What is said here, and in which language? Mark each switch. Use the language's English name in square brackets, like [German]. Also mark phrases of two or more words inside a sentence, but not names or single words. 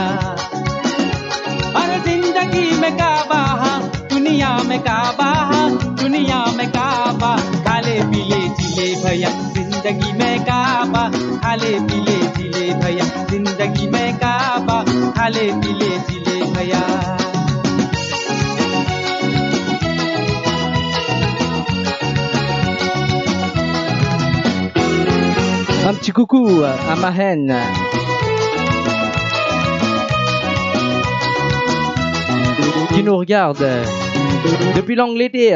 [Bhojpuri] अरे जिंदगी में काबा दुनिया में काबा दुनिया में काबा खाले पीले जिले भैया जिंदगी में काबा खाले पीले जिले भैया जिंदगी में काबा खाले पीले जिले भैया. [French] Un petit coucou à ma haine. Qui nous regarde depuis l'Angleterre.